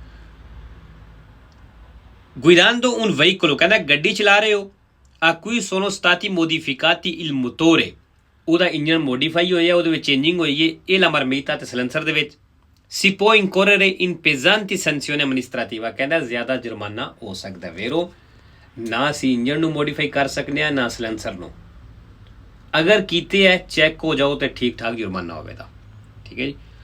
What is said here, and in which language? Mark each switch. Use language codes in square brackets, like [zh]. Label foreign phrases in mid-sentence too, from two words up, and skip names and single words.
[it] guidando un veicolo [pa] ਕਹਿੰਦਾ ਗੱਡੀ ਚਲਾ ਰਹੇ ਹੋ [it] a cui sono stati modificati il motore [pa] ਉਹਦਾ ਇੰਜਨ ਮੋਡੀਫਾਈ ਹੋਇਆ ਉਹਦੇ ਵਿੱਚ ਚੇਂਜਿੰਗ ਹੋਈ ਹੈ ਇਹ [it] la marmita [pa] ਤੇ ਸਲੈਂਸਰ ਦੇ ਵਿੱਚ [it] si può incorrere in pesanti sanzioni amministrativa [pa] ਕਹਿੰਦਾ ਜ਼ਿਆਦਾ ਜੁਰਮਾਨਾ ਹੋ ਸਕਦਾ ਵੇਰੋ ਨਾ ਅਸੀਂ ਇੰਜਨ ਨੂੰ ਮੋਡੀਫਾਈ ਕਰ ਸਕਦੇ ਹਾਂ ਨਾ ਸਲੈਂਸਰ ਨੂੰ ਅਗਰ ਕੀਤੇ ਹੈ ਚੈੱਕ ਹੋ ਜਾਓ ਤੇ ਠੀਕ ਠਾਕ ਜੁਰਮਾਨਾ ਹੋਵੇਗਾ ਠੀਕ ਹੈ ਜੀ